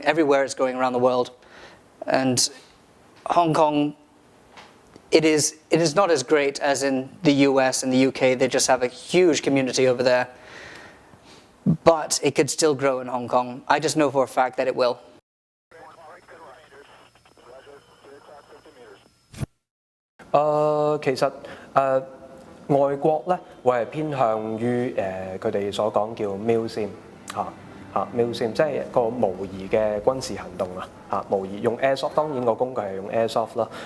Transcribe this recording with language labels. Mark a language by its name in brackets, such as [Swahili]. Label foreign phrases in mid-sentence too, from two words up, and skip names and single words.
[English] Everywhere it's growing around the world. And Hong Kong, it is not as great as in the US and the UK. They just have a huge community over there. But it could still grow in Hong Kong. I just know for a fact that it will. [Cantonese] 其實外國咧會係偏向於佢哋所講叫 Milsim Milsim 即係一個模擬嘅軍事行動模擬用 Airsoft， 當然個工具係用 Airsoft 啦。